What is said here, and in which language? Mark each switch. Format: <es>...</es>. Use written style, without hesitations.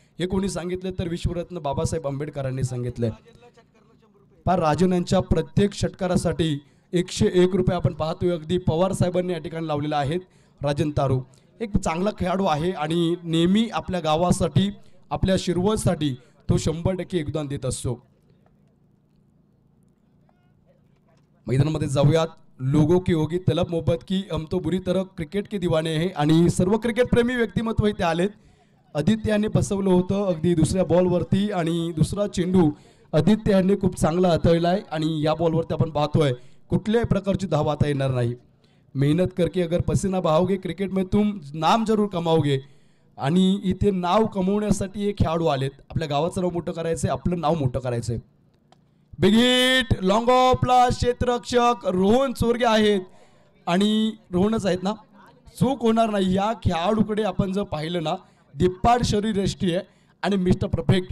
<mr>हे कोणी सांगितलं तर विश्वरत्न बाबासाहेब आंबेडकरांनी सांगितलंय. पण राजन यांच्या प्रत्येक षटकारासाठी 101 रुपये आपण पाहतोय. अगदी पवार साहेबांनी या ठिकाणी लावलेला आहेत. राजन तारू एक चांगला खेळाडू आहे आणि नेहमी आपल्या गावासाठी, आपल्या शिरवळसाठी तो 100% योगदान देत असतो. मैदानामध्ये जाऊयात.</mr> <hi>लोगों की होगी तलब मोहब्बत की, हम तो बुरी तरह क्रिकेट के दीवाने हैं.</hi> <mr>आणि सर्व क्रिकेट प्रेमी व्यक्तिमत्व इथे आलेत. आदित्य यांनी बसवलं होतं अगदी दुसऱ्या बॉलवरती आणि दुसरा चेंडू आदित्य यांनी खूप चांगला हाताळलाय. आणि या बॉलवरती आपण पाहतोय कुठल्याही प्रकारची धाव आता येणार नाही.</mr> <hi>मेहनत करके अगर पसीना बहाओगे क्रिकेट में तुम नाम जरूर कमाओगे.</hi> <mr>आणि इथे नाव कमवण्यासाठी हे खेळाडू आलेत. आपल्या गावाचं नाव मोठं करायचंय, आपलं नाव मोठं करायचंय. Big hit, long ऑफला क्षेत्ररक्षक Rohan Chorge आहेत आणि रोहनच आहेत ना, चूक होणार नाही. या खेळाडूकडे आपण जर पाहिलं ना, दिप्पाड शरीरयष्टी आहे आणि मिस्टर परफेक्ट.</mr>